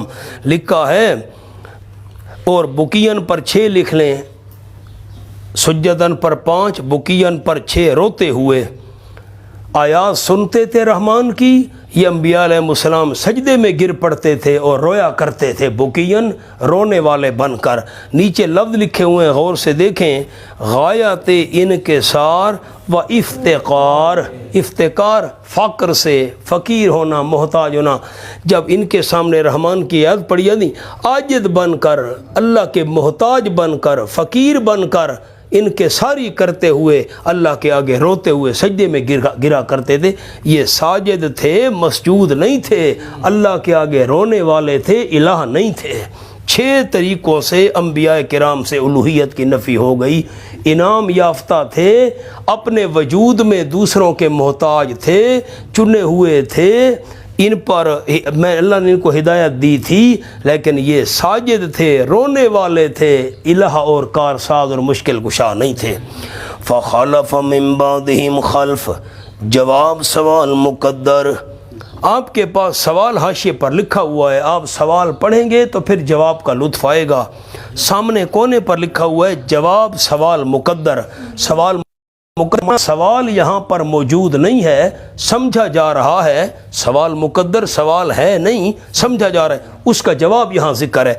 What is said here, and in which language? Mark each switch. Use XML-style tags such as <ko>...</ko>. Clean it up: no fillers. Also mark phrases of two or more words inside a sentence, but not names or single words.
<ur>لکھا ہے، اور بکین پر 6 لکھ لیں، سجدن پر 5، بکین پر 6، روتے ہوئے آیات سنتے تھے رحمان کی، یہ انبیاء علیہ السلام سجدے میں گر پڑتے تھے اور رویا کرتے تھے، بکین رونے والے بن کر۔ نیچے لفظ لکھے ہوئے ہیں، غور سے دیکھیں، غایت انکسار و افتقار، افتقار فقر سے، فقیر ہونا، محتاج ہونا۔ جب ان کے سامنے رحمان کی یاد پڑی جاتی، عاجز بن کر، اللہ کے محتاج بن کر، فقیر بن کر، ان کے ساری کرتے ہوئے اللہ کے آگے روتے ہوئے سجدے میں گرا کرتے تھے۔ یہ ساجد تھے، مسجود نہیں تھے، اللہ کے آگے رونے والے تھے، الہ نہیں تھے۔ 6 طریقوں سے انبیاء کرام سے الوہیت کی نفی ہو گئی۔ انعام یافتہ تھے، اپنے وجود میں دوسروں کے محتاج تھے، چنے ہوئے تھے، ان پر میں اللہ نے ان کو ہدایت دی تھی، لیکن یہ ساجد تھے، رونے والے تھے، الہ اور کارساز اور مشکل کشا نہیں تھے۔</ur> <ar>فخلف من بعدہم خلف،</ar> <ur>جواب سوال مقدر، آپ کے پاس سوال حاشیے پر لکھا ہوا ہے، آپ سوال پڑھیں گے تو پھر جواب کا لطف آئے گا۔ سامنے کونے پر لکھا ہوا ہے جواب سوال مقدر، سوال یہاں پر موجود نہیں ہے، سمجھا جا رہا ہے، سوال مقدر سوال ہے نہیں، سمجھا جا رہا ہے، اس کا جواب یہاں ذکر ہے۔</ur>